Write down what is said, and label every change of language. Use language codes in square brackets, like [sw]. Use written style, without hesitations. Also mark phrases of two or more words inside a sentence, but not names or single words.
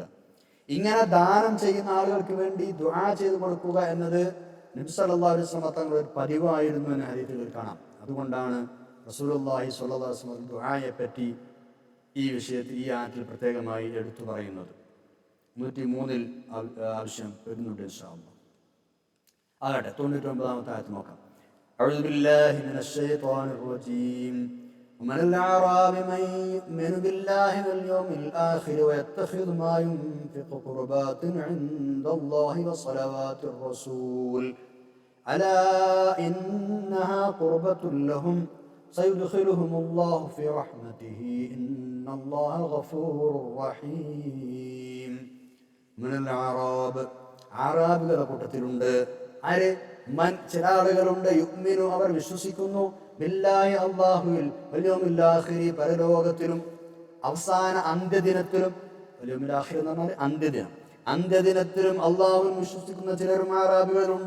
[ml] ഇങ്ങനെ ദാനം ചെയ്യുന്ന ആളുകൾക്ക് വേണ്ടി ദുആ ചെയ്ത് കൊടുക്കുക എന്നത് നബി [ar] صلى الله عليه وسلم [ml] തങ്ങളുടെ ഒരു പതിവായിരുന്നു എന്ന ഹദീസുകളിൽ കാണാം. അതുകൊണ്ടാണ് [ar] رسول الله صلى الله عليه وسلم [ml] ദുആയെ പറ്റി ഈ വിഷയത്തിൽ ഈ ആയത്തിൽ പ്രത്യേകമായി എടുത്തു പറയുന്നത്. 103-ൽ ആവശ്യം വരുന്നുണ്ട് [ar] إن شاء الله. [ml] ആകട്ടെ, 99-ാമത്തെ ആയത്ത് നോക്കാം. [ar] أعوذ بالله من الشيطان الرجيم. ومن الأعراب من يؤمن بالله واليوم الآخر ويتخذ ما ينفق قربات عند الله وصلوات الرسول ألا إنها قربة لهم سيدخلهم الله في رحمته إن الله غفور رحيم. من الأعراب, [ml] അറാബികളുടെ കൂട്ടത്തിലുണ്ട് ആര്? മൻ, ചില ആളുകളുണ്ട്, യുഅ്മിനു, അവർ വിശ്വസിക്കുന്നു, ബില്ലാഹി, അല്ലാഹുവിൽ, [ar] واليوم الآخر, [ml] പരലോകത്തിലും അവസാന അന്ത്യദിനത്തിലും. [ar] واليوم الآخر [ml] എന്ന് പറഞ്ഞാൽ അന്ത്യദിനം, അന്ത്യദിനത്തിലും അല്ലാഹുവിൽ വിശ്വസിക്കുന്ന ചിലരും അറാബികളുണ്ട്.